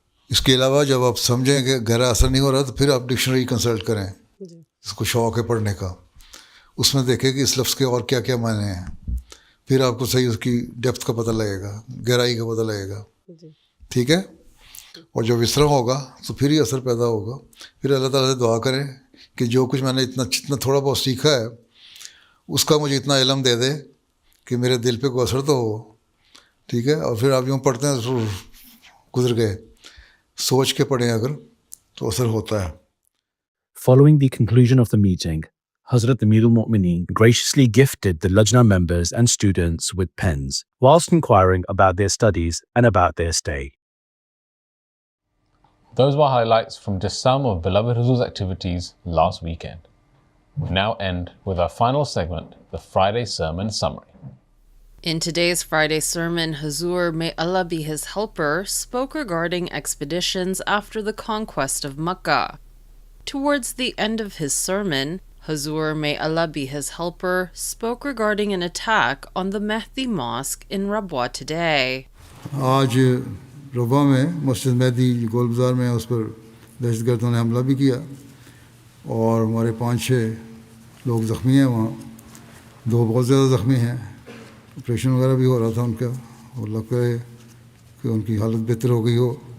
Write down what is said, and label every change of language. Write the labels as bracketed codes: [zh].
[ur] اس کے علاوہ جب آپ سمجھیں کہ گہرا اثر نہیں ہو رہا تو پھر آپ ڈکشنری کنسلٹ کریں، اس کو شوق ہے پڑھنے کا، اس میں دیکھیں کہ اس لفظ کے اور کیا کیا معنی ہیں، پھر آپ کو صحیح اس کی ڈیپتھ کا پتہ لگے گا، گہرائی کا پتہ لگے گا، ٹھیک ہے۔ اور جب اس طرح ہوگا تو پھر ہی اثر پیدا ہوگا۔ پھر اللہ تعالیٰ سے دعا کریں کہ جو کچھ میں نے جتنا تھوڑا بہت سیکھا ہے اس کا مجھے اتنا علم دے دے کہ میرے دل پہ کوئی اثر تو ہو، ٹھیک ہے۔ اور پھر آپ یوں پڑھتے ہیں تو گزر گئے، سوچ کے پڑھیں اگر تو اثر ہوتا ہے۔ [en] Following the conclusion of the meeting, Hazrat Amir al-Mu'mineen graciously gifted the Lajna members and students with pens, whilst inquiring about their studies and about their stay. Those were highlights from just some of Beloved Huzoor's activities last weekend. We now end with our final segment, the Friday Sermon Summary. In today's Friday sermon, Huzoor, may Allah be his helper, spoke regarding expeditions after the conquest of Makkah. Towards the end of his sermon, Hazur, may Allah be his helper, spoke regarding an attack on the Mehdi Mosque in Rabwa today. [ur] آج ربوہ میں مسجد مہدی گول بازار میں اس پر دہشت گردوں نے حملہ بھی کیا اور ہمارے 5-6 لوگ زخمی ہیں وہاں. 2 بہت زیادہ زخمی ہیں. آپریشن وغیرہ بھی ہو رہا تھا ان کا اور لگتا ہے کہ ان کی حالت بہتر ہو گئی ہو.